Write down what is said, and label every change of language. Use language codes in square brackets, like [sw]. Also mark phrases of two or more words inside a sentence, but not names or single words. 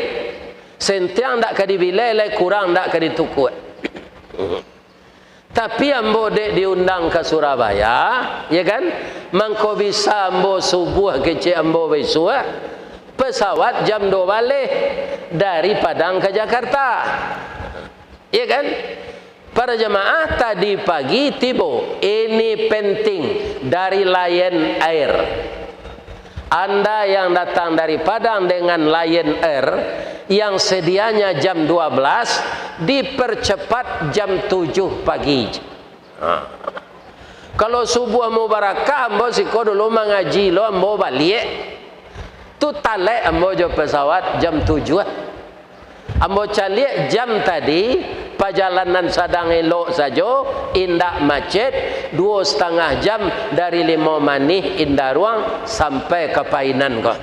[min] Sentiang tak kadi bilai, kurang tak kadi tukut. Tapi ambo dek diundang ke Surabaya, ya kan? Mangko bisa ambo subuh kecik ambo besok pesawat jam 2 balik dari Padang ke Jakarta. Ya kan? [id] Para jemaah tadi pagi tiba. Ini penting dari Lion Air. Anda yang datang dari Padang dengan Lion Air yang sedianya jam 12 dipercepat jam 7 pagi. [min] Kalau subuh mubarakah ambo siko dulu mengaji lo ambo balik tu talek ambo jo pesawat jam 7. Ambo calik jam tadi perjalanan sadang elok saja, indak macet 2,5 jam dari Limau Manih Indah Ruang sampai ke Painan kau.